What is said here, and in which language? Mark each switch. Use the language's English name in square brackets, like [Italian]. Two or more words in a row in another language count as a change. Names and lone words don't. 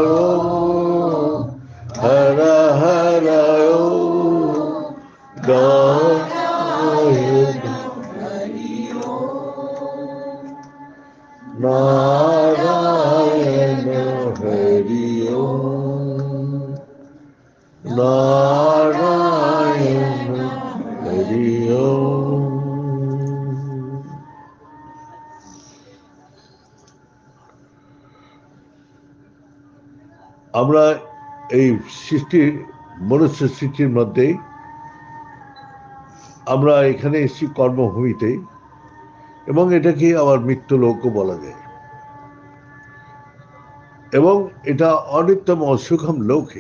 [Sanskrit] हर हर नारायण हरि ओम नारायण हरि ओम। [Bangla] আমরা এই সৃষ্টির মনুষ্য সৃষ্টির মধ্যে আমরা এখানে এসেছি কর্মভূমিতে এবং এটাকে আবার মৃত্যু লোকও বলা যায় এবং এটা [Sanskrit] অনিত্যম অসুখম লোকে।